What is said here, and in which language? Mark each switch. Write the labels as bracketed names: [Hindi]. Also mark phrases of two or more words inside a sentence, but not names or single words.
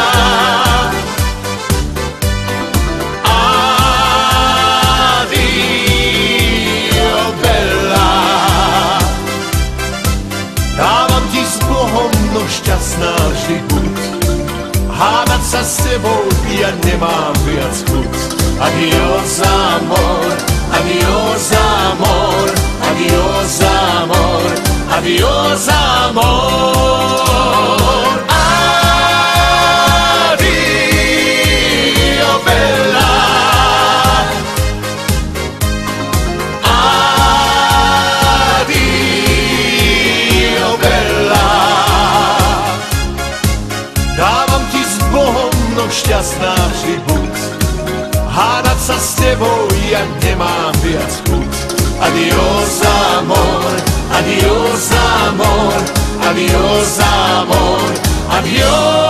[Italian] Adio bella. [Slovak] Dávam ti s Bohom, no šťastná vždy buď. Hádať sa s tebou ja nemám viac chuť. [Spanish] Adios amor, adios amor, adios amor, adios amor. [Italian] Adio bella. Adio bella. [Slovak] Dávam ti s Bohom, no šťastná vždy buď. Hádať sa s tebou ja nemám viac chuť. [Spanish] Adios amor, adios amor, adios amor, adios.